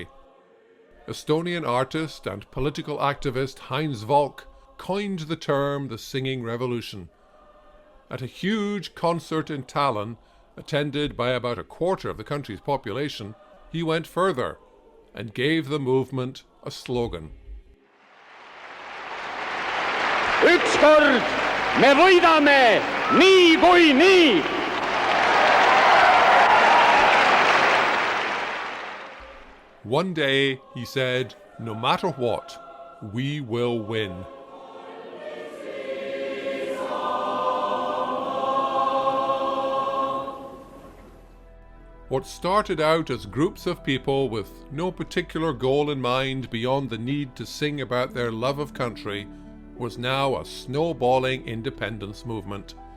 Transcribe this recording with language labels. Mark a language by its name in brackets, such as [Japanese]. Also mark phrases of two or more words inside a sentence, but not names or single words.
[English] Estonian artist and political activist Heinz Valk coined the term the singing revolution. At a huge concert in Tallinn, attended by about a quarter of the country's population, he went further and gave the movement a slogan. [Estonian] Ükskord me võidame nii kui nii. [English] One day, he said, no matter what, we will win. What started out as groups of people with no particular goal in mind beyond the need to sing about their love of country was now a snowballing independence movement.